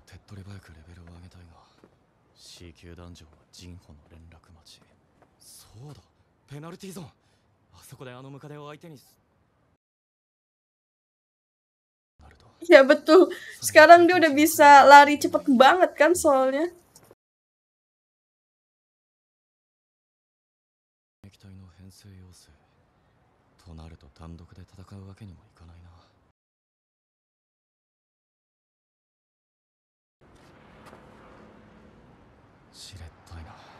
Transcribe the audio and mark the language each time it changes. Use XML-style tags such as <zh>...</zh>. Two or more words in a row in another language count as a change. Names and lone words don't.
<ja>とり早くレベルを上げたいが C 級ダンジョンはジンホの連絡待ち。そうだ、ペナルティーゾーン。あそこであのムカデを相手になると</ja> <id>Ya betul. Sekarang dia udah bisa lari cepet banget kan soalnya.</id> <ja>撃隊の編成要請となると単独で戦うわけにもいかないな。しれったいな。</ja>